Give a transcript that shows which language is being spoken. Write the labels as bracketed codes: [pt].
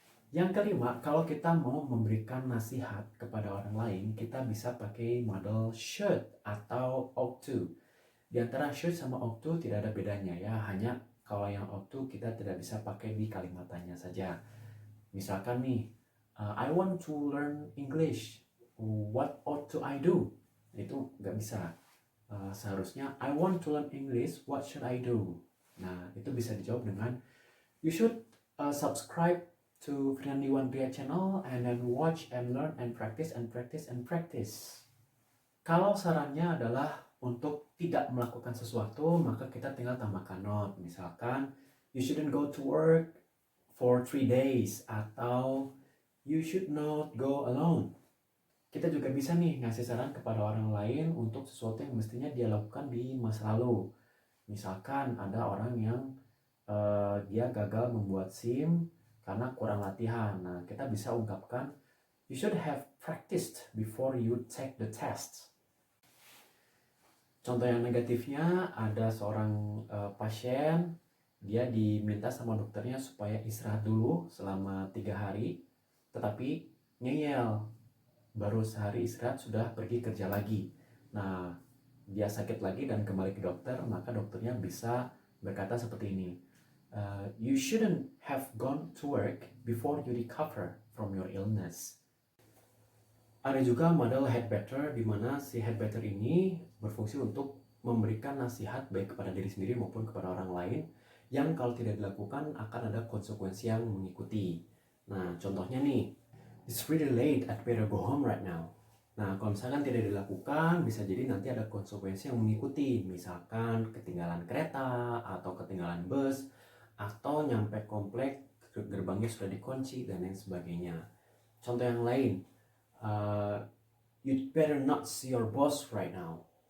[id] Yang kelima, kalau kita mau memberikan nasihat kepada orang lain, kita bisa pakai model should atau ought to. Di antara should sama ought to tidak ada bedanya ya, hanya kalau yang ought to kita tidak bisa pakai di kalimat tanya saja. Misalkan nih, [en] I want to learn English, what ought to I do? [id] Itu nggak bisa. Seharusnya [en] I want to learn English, what should I do? [id] Nah, itu bisa dijawab dengan [en] you should subscribe to Friendly One Pria channel and then watch and learn and practice and practice and practice. [id] Kalau sarannya adalah untuk tidak melakukan sesuatu, maka kita tinggal tambahkan not. [en] Misalkan, you shouldn't go to work for 3 days atau you should not go alone. [id] Kita juga bisa nih ngasih saran kepada orang lain untuk sesuatu yang mestinya dia lakukan di masa lalu. Misalkan ada orang yang dia gagal membuat SIM karena kurang latihan. Nah, kita bisa ungkapkan, [en] you should have practiced before you take the test. [id] Contoh yang negatifnya ada seorang pasien, dia diminta sama dokternya supaya istirahat dulu selama 3 hari, tetapi ngeyel, baru sehari istirahat sudah pergi kerja lagi. Nah, dia sakit lagi dan kembali ke dokter, maka dokternya bisa berkata seperti ini, [en] you shouldn't have gone to work before you recover from your illness. [id] Ada juga model head better, di mana si head better ini berfungsi untuk memberikan nasihat baik kepada diri sendiri maupun kepada orang lain yang kalau tidak dilakukan akan ada konsekuensi yang mengikuti. Nah, contohnya nih, [en] it's really late, I'd better go home right now. [id] Nah, kalau misalkan tidak dilakukan, bisa jadi nanti ada konsekuensi yang mengikuti. Misalkan ketinggalan kereta, atau ketinggalan bus, atau nyampe komplek, gerbangnya sudah dikunci, dan lain sebagainya. Contoh yang lain, [en] you'd better not see your boss right now.